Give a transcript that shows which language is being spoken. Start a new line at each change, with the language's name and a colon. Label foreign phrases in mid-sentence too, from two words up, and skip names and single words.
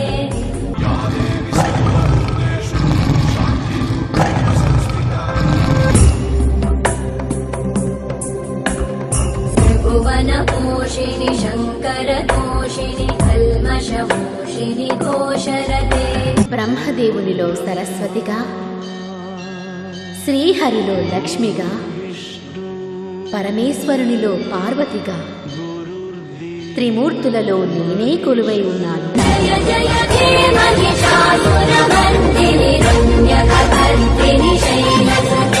Sanskrit: या देवी सर्वभूतेषु शान्तिरूपेण संस्थिता त्रिभुवनपोषिणि शङ्करतोषिणि कल्मषमोषिणि घोषरते.
Telugu: బ్రహ్మదేవునిలో సరస్వతిగా, శ్రీహరిలో లక్ష్మిగా, పరమేశ్వరునిలో పార్వతిగా, త్రిమూర్తులలో నేనే కొలువై ఉన్నాను.
Sanskrit: జయ జయ హే महिषासुरमर्दिनि रम्यकपर्दिनि शैलसुते.